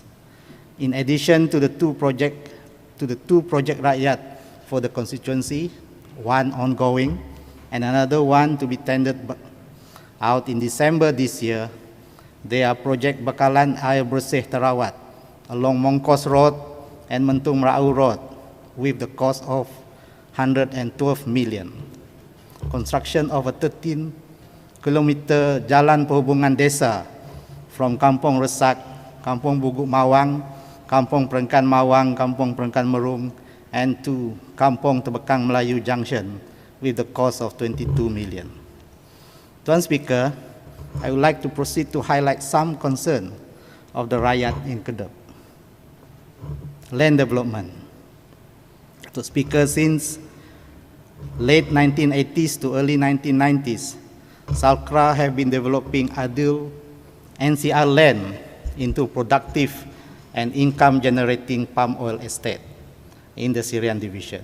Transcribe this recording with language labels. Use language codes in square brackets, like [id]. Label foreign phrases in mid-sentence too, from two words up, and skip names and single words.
[en] In addition to the two project Rakyat for the constituency, one ongoing and another one to be tendered out in December this year, they are Project Bakalan Air Bersih Sarawak along Mongkos Road and Mentung Rau Road with the cost of 112 million. Construction of a 13-kilometer [ms] jalan perhubungan desa [en] from Kampung Resak, Kampung Buguk Mawang, Kampung Perengkan Mawang, Kampung Perengkan Merung, and to Kampung Tebekang Melayu Junction with the cost of 22 million. Tuan Speaker, I would like to proceed to highlight some concern of the Rakyat in Kedep. Land development. Tuan Speaker, since late 1980s to early 1990s, Salkra have been developing Adil NCR land into productive and income-generating palm oil estate in the Siaran division.